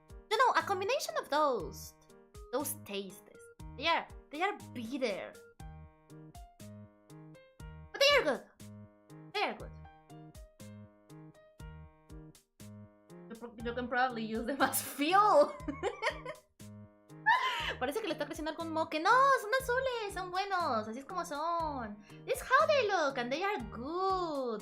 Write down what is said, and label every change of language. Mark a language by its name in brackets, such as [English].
[English] No, a combination of those tastes. They are bitter. But they are good. They are good. You can probably use them as fuel. [Spanish] Parece que le está creciendo algún moque. No, son azules, son buenos. Así es como son. [English] This is how they look and they are good.